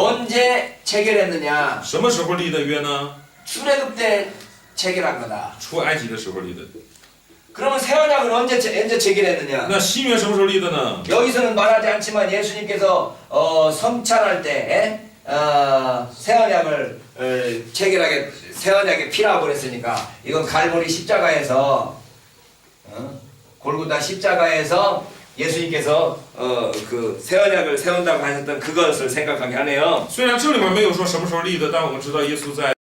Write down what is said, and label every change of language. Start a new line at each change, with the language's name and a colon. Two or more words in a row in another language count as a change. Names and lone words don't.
Korean: 언제 체결했느냐?
Chinese: 什么时候立的约呢？
Korean: 출애굽 때 체결한 거다.
Chinese: 出埃及的时候立的。
Korean: 그러면 새 언약은 언제 체결했느냐?
Chinese: 那新约什么时候立的呢？
Korean: 여기서는 말하지 않지만 예수님께서 성찬할 때 새 언약을 체결하게 새 언약의 피라고 그랬으니까 이건 갈보리 십자가에서 골고다 십자가에서 예수님께서 그 새 언약을 세운다고 하셨던 그것을 생각하게 하네요.
Chinese: 虽然这里面没有说什么时候立的，但我们知道耶稣在